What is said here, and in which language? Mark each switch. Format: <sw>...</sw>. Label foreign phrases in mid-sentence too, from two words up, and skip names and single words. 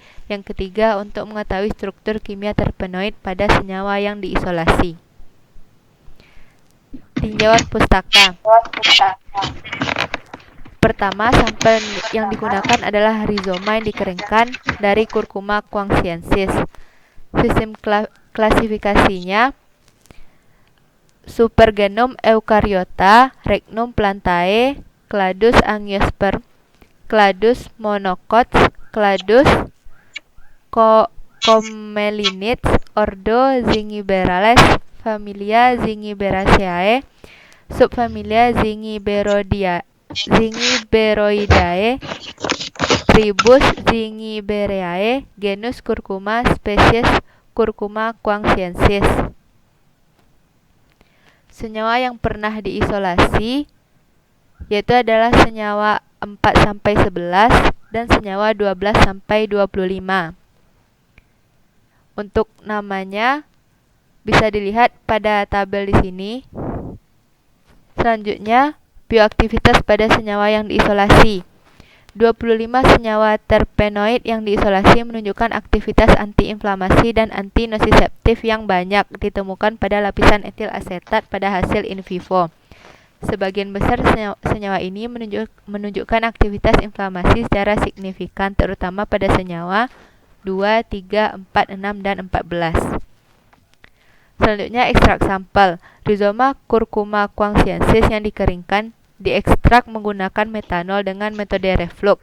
<id>Yang ketiga, untuk mengetahui struktur kimia terpenoid pada senyawa yang diisolasi. Tinjauan pustaka. Pertama, sampel yang digunakan adalah rizoma yang dikeringkan dari Curcuma guangxiensis. Sistem klasifikasinya:</id> <la>Supergenom Eukaryota, Regnum plantae, Cladus angiosperm, Cladus monocots, Cladus commellinits, Ordo Zingiberales, familia Zingiberaceae, subfamilia Zingiberoidae, tribus Zingibereae, genus Curcuma, spesies Curcuma guangxiensis.</la> <id>Senyawa yang pernah diisolasi yaitu adalah senyawa 4-11 dan senyawa 12-25. Untuk namanya bisa dilihat pada tabel di sini. Selanjutnya, bioaktivitas pada senyawa yang diisolasi. 25 senyawa terpenoid yang diisolasi menunjukkan aktivitas antiinflamasi dan anti-nociceptif yang banyak ditemukan pada lapisan etil asetat pada hasil</id> <la>in vivo.</la> <id>Sebagian besar senyawa ini menunjukkan aktivitas inflamasi secara signifikan, terutama pada senyawa 2, 3, 4, 6, dan 14. Selanjutnya, ekstrak sampel. Rizoma Curcuma guangxiensis yang dikeringkan diekstrak menggunakan metanol dengan metode reflux.</id>